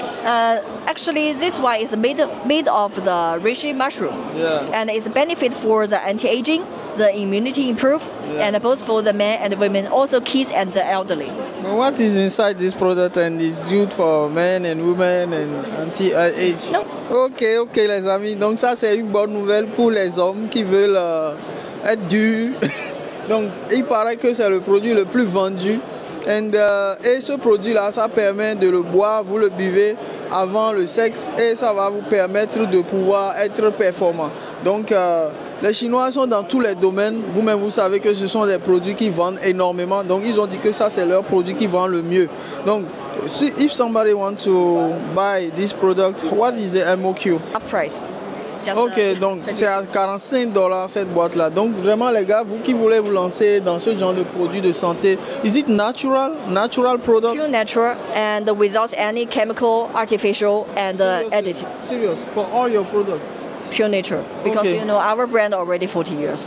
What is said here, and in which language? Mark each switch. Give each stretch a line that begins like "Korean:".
English: Actually, this one is made of the reishi mushroom, and it's a benefit for the anti-aging, the immunity improve, and both for the men and women, also kids and the elderly. What is inside this product and is good for men and women and anti-age? No.
French: Ok les amis, donc ça c'est une bonne nouvelle pour les hommes qui veulent être durs. Donc il paraît que c'est le produit le plus vendu. Et ce produit-là, ça permet de le boire, vous le buvez avant le sexe et ça va vous permettre de pouvoir être performant. Donc les Chinois sont dans tous les domaines. Vous-même, vous savez que ce sont des produits qui vendent énormément. Donc ils ont dit que ça, c'est leur produit qui vend le mieux.
English: Donc, if somebody wants to buy this product, what is the MOQ? Half price.
French: Ok, donc c'est à $45 cette boîte-là. Donc vraiment les gars, vous qui voulez vous lancer dans ce genre de produits de santé,
English: is it natural product? Pure natural and without any chemical, artificial and additive. Serious, for all your products? Pure nature, because okay. You know our brand already 40 years.